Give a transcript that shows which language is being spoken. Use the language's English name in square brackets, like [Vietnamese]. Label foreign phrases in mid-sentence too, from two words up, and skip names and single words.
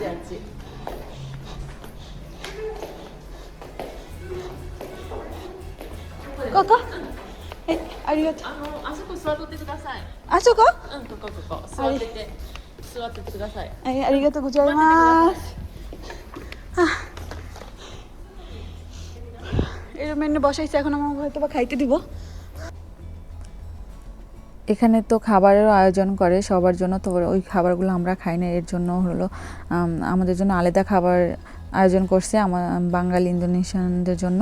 [Japanese] あっち。ここ？はい、ありがとう。あそこ座っとってください。あそこ？ここ座ってて、座っててください。はい、ありがとうございます。 [Bangla] এর মেনু বসাইছে, এখন আমার হয়তো বা খাইতে দিব। এখানে তো খাবারেরও আয়োজন করে সবার জন্য। তো ওই খাবারগুলো আমরা খাই না, এর জন্য হলো আমাদের জন্য আলাদা খাবার আয়োজন করছে আমার বাঙালি ইন্দোনেশিয়ানদের জন্য।